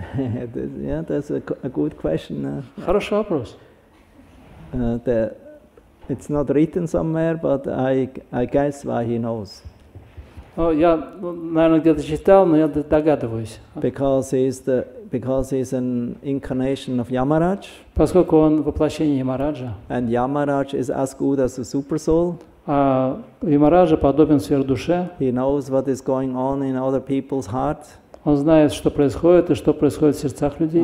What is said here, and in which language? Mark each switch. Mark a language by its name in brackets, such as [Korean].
[English] Yeah, that's a good question. [Russian] Хороший вопрос. [English] It's not written somewhere, but I guess why he knows. [Russian] Я, наверное, где-то читал, но я догадываюсь. [English] Because he's an incarnation of Yamaraj. [Russian] Поскольку он воплощение Ямараджа. [English] And Yamaraj is as good as a super soul. [Russian] А Ямараджа подобен сверхдуше. [English] He knows what is going on in other people's heart. [Russian] Он знает, что происходит и что происходит в сердцах людей.